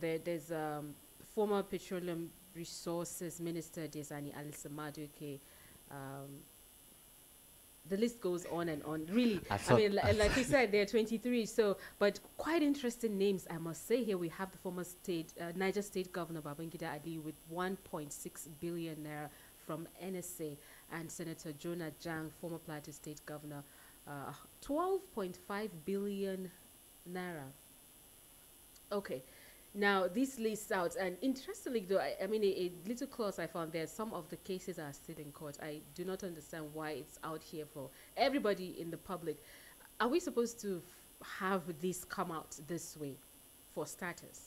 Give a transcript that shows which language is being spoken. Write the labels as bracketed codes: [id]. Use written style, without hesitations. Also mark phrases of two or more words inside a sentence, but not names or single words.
[en] There's former Petroleum Resources Minister Desani Alisa Maduke. Um, the list goes on and on. Really, I I thought mean, like you said, there are 23. So, but quite interesting names, I must say. Here we have the former Niger State Governor Babangida Ali with 1.6 billion naira from NSA, and Senator Jonah Jang, former Plateau State Governor, 12.5 billion naira. Okay. Now, this lists out, and interestingly, though, I mean, a little clause I found there, some of the cases are still in court. I do not understand why it's out here for everybody in the public. Are we supposed to have this come out this way for starters?